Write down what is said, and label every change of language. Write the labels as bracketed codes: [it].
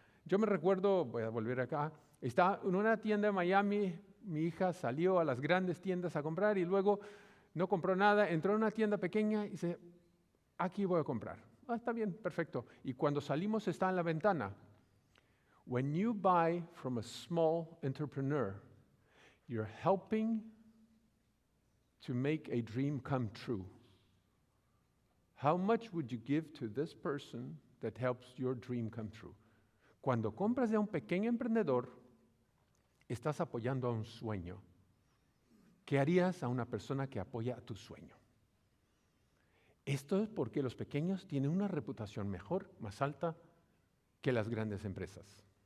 [es] Yo me recuerdo, voy a volver acá, estaba en una tienda en Miami, mi hija salió a las grandes tiendas a comprar y luego no compró nada, entró en una tienda pequeña y dice, aquí voy a comprar. Está bien, perfecto. Y cuando salimos está en la ventana. [en] When you buy from a small entrepreneur, you're helping to make a dream come true. How much would you give to this person that helps your dream come true? [es] Cuando compras de un pequeño emprendedor, estás apoyando a un sueño. ¿Qué harías a una persona que apoya a tu sueño? Esto es porque los pequeños tienen una reputación mejor, más alta que las grandes empresas.